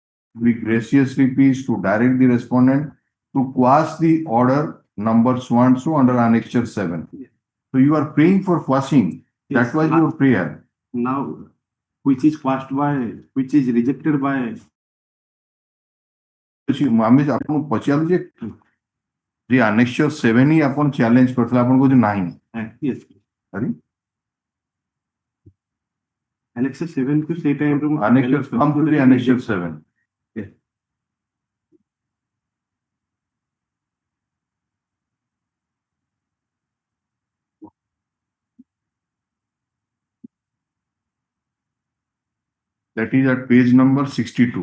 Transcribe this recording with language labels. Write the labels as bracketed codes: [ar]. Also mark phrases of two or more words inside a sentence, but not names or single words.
[en] we graciously please to direct the respondent to quash the order number so and so under annexure 7. So you are praying for quashing. Yes. That was your prayer. Now, which is rejected by [or] ଆମେ ଆପଣଙ୍କୁ ପଚାରିଲୁ ଯେ annexure 7 ହିଁ ଆପଣ ଚ୍ୟାଲେଞ୍ଜ କରିଥିଲେ ଆପଣ କହୁଛନ୍ତି ନାହିଁ [en] yes. Sorry? [or] Annexure 7 को ସେଇ ଟାଇମ୍ ରେ [en] Annexure come to the annexure 7. Yes. That is at page number 62.